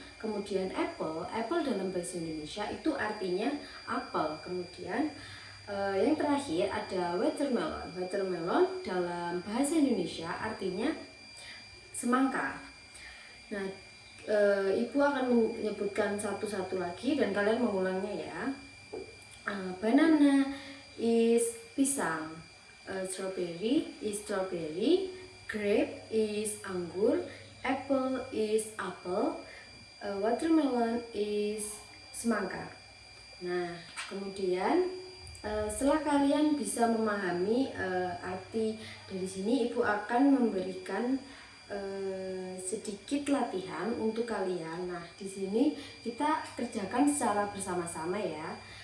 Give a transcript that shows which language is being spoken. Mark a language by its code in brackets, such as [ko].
[id] Kemudian apple dalam bahasa Indonesia itu artinya apel. Kemudian yang terakhir ada watermelon. Watermelon dalam bahasa Indonesia artinya semangka. Nah, ibu akan menyebutkan satu-satu lagi dan kalian mengulangnya ya. [en] Banana is [id] pisang, [en] strawberry is strawberry, grape is anggur, apple is apel, watermelon is semangka. [id] Nah, kemudian setelah kalian bisa memahami arti dari sini, ibu akan memberikan sedikit latihan untuk kalian. Nah, di sini kita kerjakan secara bersama-sama ya.